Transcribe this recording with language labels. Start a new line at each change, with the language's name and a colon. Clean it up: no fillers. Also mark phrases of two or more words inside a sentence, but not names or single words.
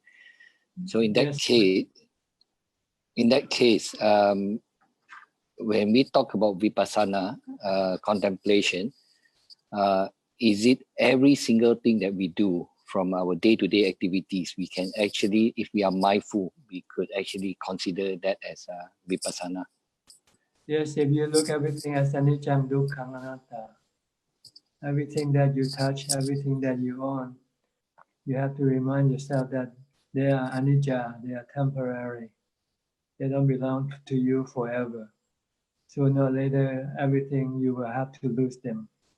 English: So in that case, when we talk about vipassana contemplation, is it every single thing that we do from our day-to-day activities, we can actually, if we are mindful, we could actually consider that as vipassana? Yes, if you look everything as
Pali: anicca, dukkha, anatta,
English: everything that you touch, everything that you own, you have to remind yourself that they are anicca, they are temporary. They don't belong to you forever. Sooner or later, everything you will have to lose them.